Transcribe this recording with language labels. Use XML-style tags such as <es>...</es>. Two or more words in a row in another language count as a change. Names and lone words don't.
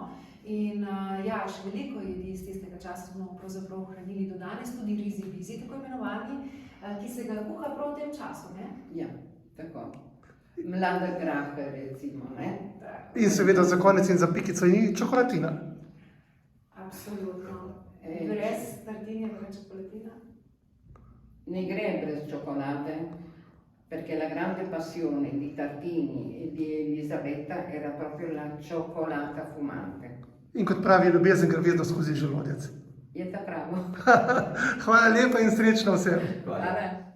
<sl>In ja, še veliko jedi iz tistega časa smo pravzaprav ohranili do danes, tudi rizi-bizi, tako imenovani, ki se ga kuha prav v tem času, ne? Ja, tako. Mlada graha, recimo, ne? In seveda za konec in za pikico in čokolatina. Absolutno. Brez Tartinijevega čokolatina? Ne gre brez</sl> <it>cioccolate, perché la grande passione di Tartini e di Elisabetta era proprio la cioccolata fumante.</it> <sl>In kot pravi, ljubezen gre vedno skozi želodec. Je ta pravo. Hvala lepa in srečno vsem. Hvala.</sl>